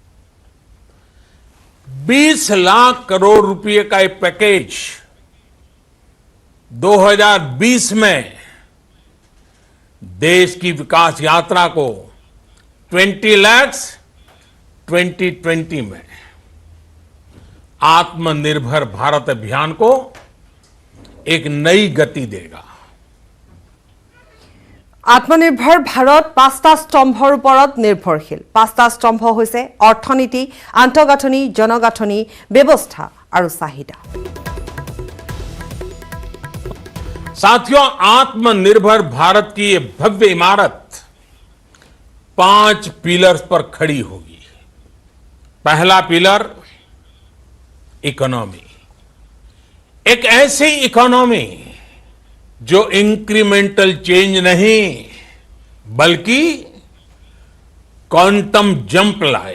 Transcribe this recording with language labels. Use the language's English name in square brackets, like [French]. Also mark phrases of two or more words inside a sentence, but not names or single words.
[Hindi] 20 लाख करोड़ रुपए का एक पैकेज 2020 में देश की विकास यात्रा को 20 लाख 2020 में आत्मनिर्भर भारत अभियान को एक नई गति देगा [Assamese] আত্মনিৰ্ভৰ ভাৰত পাঁচটা স্তম্ভৰ ওপৰত নিৰ্ভৰশীল পাঁচটা স্তম্ভ হৈছে অৰ্থনীতি আন্তঃগাঁথনি জনগাঁথনি ব্যৱস্থা আৰু চাহিদা [Hindi] साथियों, आत्मनिर्भर भारत की ये भव्य इमारत 5 पिलर्स पर खड़ी होगी। पहला [English] pillar economy, [Hindi] एक ऐसी इकोनॉमी जो [English] incremental change [Hindi] नहीं बल्कि [English] quantum jump [Hindi] लाए।